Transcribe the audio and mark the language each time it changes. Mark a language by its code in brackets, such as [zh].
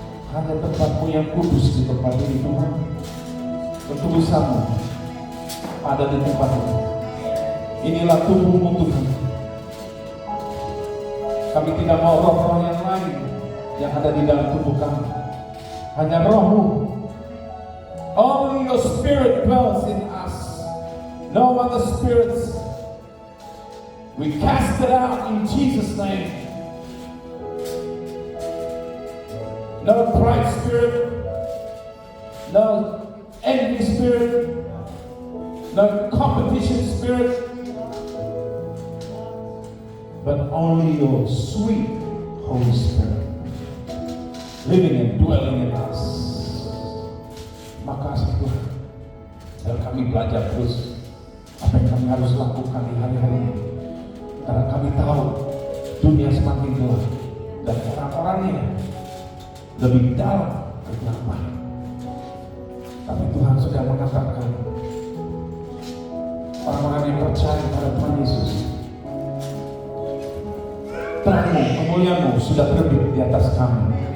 [id] Hanya tempat-Mu yang kudus di tempat ini Tuhan. Ketulusan-Mu ada di tempat ini. Inilah tubuh-Mu Tuhan. Kami tidak mau roh-roh yang lain yang ada di dalam tubuh kami. Hanya Roh-Mu. [en] Only your spirit dwells in us. No other spirits. We cast it out in Jesus' name. No pride spirit. No envy spirit. No competition spirit. but only your sweet Holy Spirit living and dwelling in us. [id] Makasih Tuhan. Dan kami belajar terus apa yang kami harus lakukan di hari-hari ini. Karena kami tahu dunia semakin gelap dan orang-orangnya lebih dalam kegelapan. Tapi Tuhan sudah mengatakan orang-orang yang percaya pada Tuhan Yesus, terangmu, kemuliaanmu sudah terbit di atas kami.